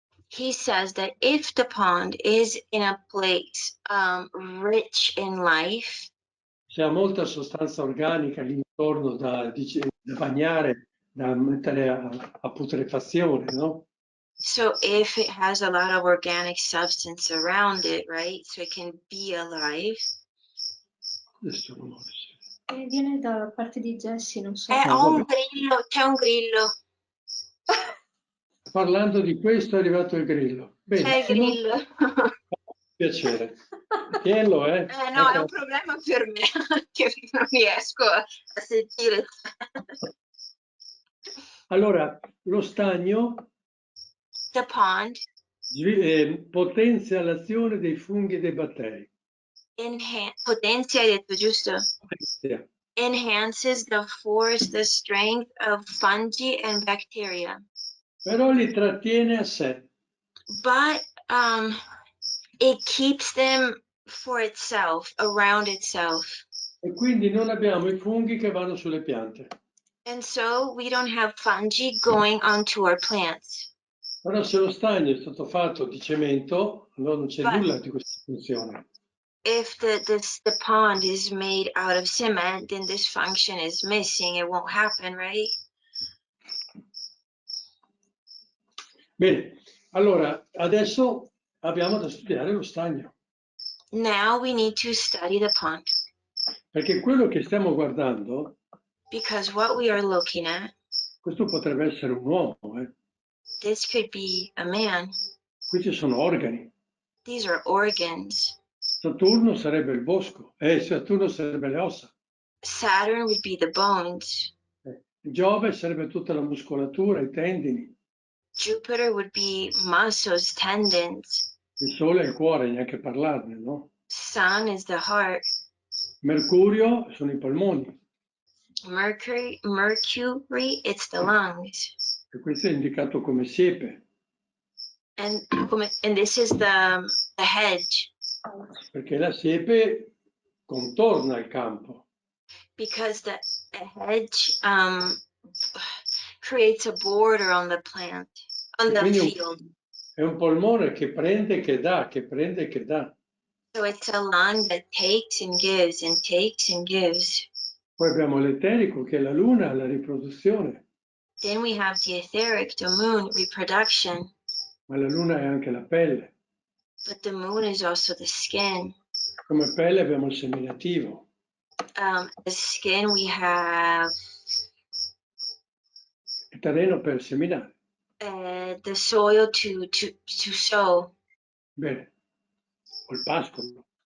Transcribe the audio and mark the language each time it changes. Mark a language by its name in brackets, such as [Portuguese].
[English] He says that if the pond is in a place rich in life, [Italian] se ha molta sostanza organica lì intorno da bagnare, da mettere a putrefazione, no? [English] so if it has a lot of organic substance around it, right, so it can be alive. [Italian] Adesso rumore. Viene dalla parte di Jessie, non so. Ho un grillo, c'è un grillo. Parlando di questo è arrivato il grillo. C'è il Benissimo, grillo. piacere. Tienilo, No, è un problema per me che non riesco a sentire. Allora, lo stagno [English] The pond [Italian] potenzia l'azione dei funghi e dei batteri. Potenzia, hai detto giusto? Potenzia. [English] Enhances the force, the strength of fungi and bacteria. [Italian] Però li trattiene a sé. [English] But it keeps them for itself, around itself. [Italian] E quindi non abbiamo i funghi che vanno sulle piante. [English] And so we don't have fungi going onto our plants. [Italian] Però se lo stagno è stato fatto di cemento, allora non c'è nulla di questa funzione. [English] If the pond is made out of cement, then this function is missing. It won't happen, right? [Italian] Bene, allora adesso abbiamo da studiare lo stagno. [English] Now we need to study the pond. [Italian] Perché quello che stiamo guardando, [English] because what we are looking at, [Italian] questo potrebbe essere un uomo. [English] this could be a man. [Italian] Qui ci sono organi. [English] These are organs. [Italian] Saturno sarebbe il bosco, Saturno sarebbe le ossa. [English] Saturn would be the bones. [Italian] Giove sarebbe tutta la muscolatura, i tendini. [English] Jupiter would be muscles, tendons. [Italian] Il Sole è il cuore, neanche parlarne, no? [English] Sun is the heart. [Italian] Mercurio sono i polmoni. [English] Mercury, it's the lungs. [Italian] E questo è indicato come siepe. [English] And this is the hedge. [Italian] Perché la siepe contorna il campo. [English] Because the hedge creates a border on the plant, on the field. [Italian] È un polmone che prende e che dà, che prende e che dà. [English] So it's a lung that takes and gives and takes and gives. [Italian] Poi abbiamo l'eterico che è la luna, la riproduzione. [English] Then we have the etheric, the moon, reproduction. [Italian] Ma la luna è anche la pelle. [English] But the moon is also the skin. [Italian] Come pelle abbiamo il seminativo. [English] The skin we have [Italian] Il terreno per seminare. [English] the soil to sow. [Italian] Bene. O il pascolo.